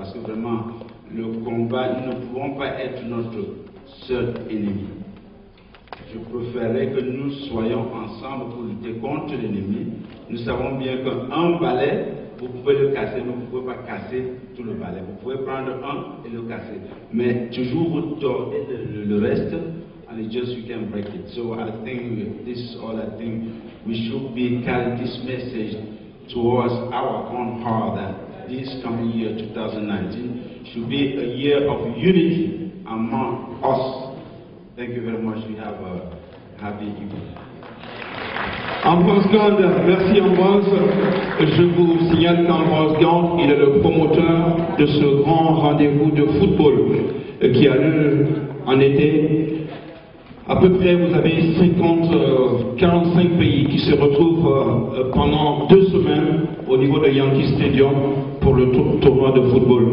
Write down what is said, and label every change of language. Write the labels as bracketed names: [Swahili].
[French] Parce que vraiment, le combat, nous ne pouvons pas être notre seul ennemi. Je préférerais que nous soyons ensemble pour lutter contre l'ennemi. Nous savons bien qu'un balai, vous pouvez le casser, mais vous ne pouvez pas casser tout le balai. Vous pouvez prendre un et le casser. Mais toujours vous tordez le reste, [English] and it just you can break it. So I think this is all I think we should be carrying this message towards our own heart that this coming year 2019 should be a year of unity among us. Thank you very much. We have a happy evening. [French] Ambroise Gand, merci Ambroise. Je vous signale qu'Ambroise Gand, il est le promoteur de ce grand rendez-vous de football qui a lieu en été. À peu près, vous avez 45 pays qui se retrouvent pendant 2 semaines au niveau de Yankee Stadium pour le tournoi de football.